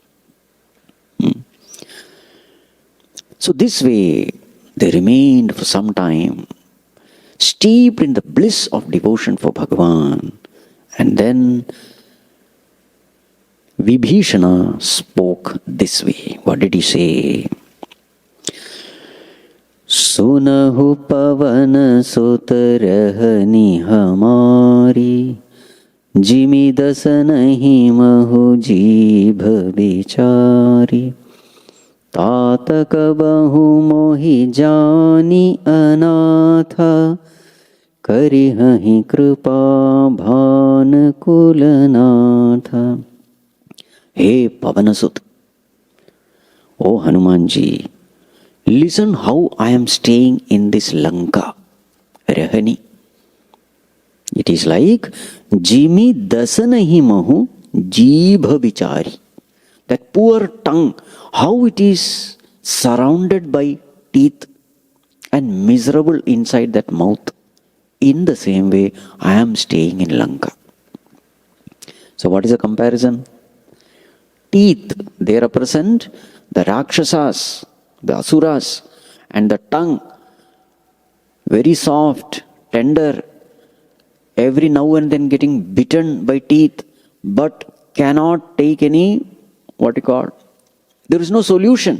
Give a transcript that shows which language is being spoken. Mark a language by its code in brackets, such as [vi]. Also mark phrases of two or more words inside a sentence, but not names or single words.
[en] So this way, they remained for some time steeped in the bliss of devotion for Bhagavan. And then Vibhishana spoke this way. What did he say? [awa] सुनहु पवन सोतरहनि हमारी जिमि दसनन्हि महुँ जीभ बिचारी तातक बहु मोहि जानी अनाथा करिहहि कृपा भान कुलनाथा. [en] Hey Pavanasut, O Hanumanji, listen how I am staying in this Lanka, Rahani. It is like [awa] जिमि दसनन्हि महुँ जीभ बिचारी. [en] That poor tongue, how it is surrounded by teeth and miserable inside that mouth. In the same way, I am staying in Lanka. So what is the comparison? Teeth, they represent the Rakshasas, the Asuras, and the tongue, very soft, tender, every now and then getting bitten by teeth, but cannot take any, there is no solution.